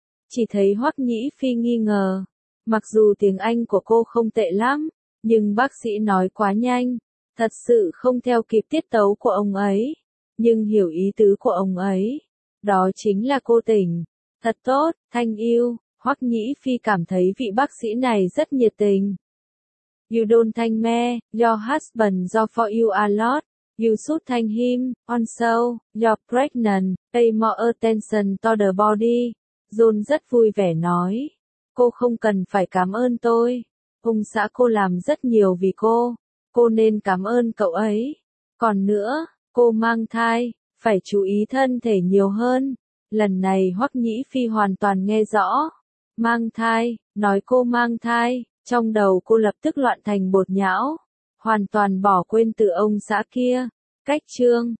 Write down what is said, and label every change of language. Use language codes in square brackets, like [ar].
[vi] Chỉ thấy Hoắc Nhĩ Phi nghi ngờ, mặc dù tiếng Anh của cô không tệ lắm, nhưng bác sĩ nói quá nhanh, thật sự không theo kịp tiết tấu của ông ấy. Nhưng hiểu ý tứ của ông ấy, đó chính là cô tỉnh. Thật tốt, thanh yêu, Hoắc Nhĩ Phi cảm thấy vị bác sĩ này rất nhiệt tình. [en] You don't thank me, your husband do for you a lot. You should thank him, also, you're pregnant, pay more attention to the body. [vi] John rất vui vẻ nói. Cô không cần phải cảm ơn tôi. Ông xã cô làm rất nhiều vì cô. Cô nên cảm ơn cậu ấy. Còn nữa, cô mang thai, phải chú ý thân thể nhiều hơn. Lần này Hoắc Nhĩ Phi hoàn toàn nghe rõ. Mang thai, nói cô mang thai, trong đầu cô lập tức loạn thành bột nhão. Hoàn toàn bỏ quên từ ông xã kia. Cách chương.